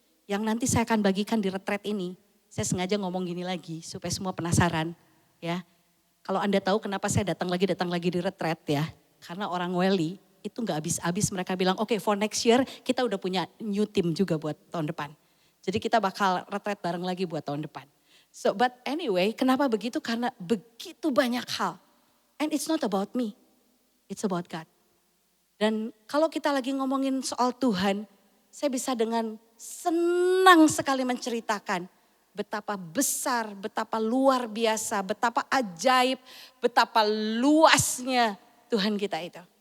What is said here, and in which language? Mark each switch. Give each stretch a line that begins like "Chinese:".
Indonesian: Yang nanti saya akan bagikan di retret ini. Saya sengaja ngomong gini lagi supaya semua penasaran ya. Kalau Anda tahu kenapa saya datang lagi di retret ya. Karena orang Welly itu gak habis-habis mereka bilang oke,
English: for next year
Indonesian: kita udah punya
English: new team
Indonesian: juga buat tahun depan. Jadi kita bakal retret bareng lagi buat tahun depan.
English: So but anyway,
Indonesian: kenapa begitu? Karena begitu banyak hal.
English: And it's not about me, it's about God.
Indonesian: Dan kalau kita lagi ngomongin soal Tuhan, saya bisa dengan senang sekali menceritakan betapa besar, betapa luar biasa, betapa ajaib, betapa luasnya Tuhan kita itu.